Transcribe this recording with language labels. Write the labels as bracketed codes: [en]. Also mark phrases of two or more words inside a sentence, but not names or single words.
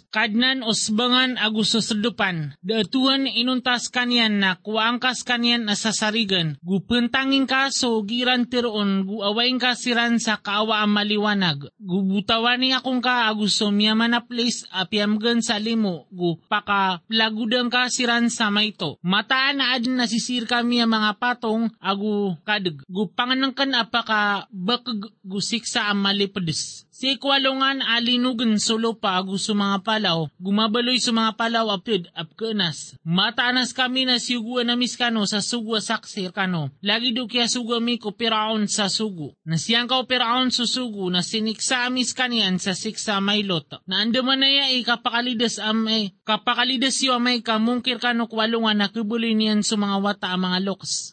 [mrw] Kadnan osbangan agusto sedupan. Datuan inuntas kanyan na kuangkas kanyan na sasarigan. Gupentangin ka so giran tiroon guawain ka siran sa kaawa ang maliwanag. Gubutawani akong ka agusto miyaman na place apiamgan sa limo. Gupakaplagudan ka siran sa mayto. Mataan na adin nasisir kami ang mga patong agu kadag. Gupanganang kan apaka bakag gusiksa ang malipedes. Si kwalungan alinugan solo pa gusto mga palaw, gumabaloy sa mga palaw apkenas. Mataanas kami na siguan na miskano sa sugu saksir kano. Lagi do kaya sugu mi ko piraon sa sugu. Nasiyang ka piraon sa sugu na siniksa amis kanian sa siksa maylot. Na andaman na ya kapakalidas yo amay kamungkir kano kwalungan na kubuloy niyan sa mga wata ang mga loks.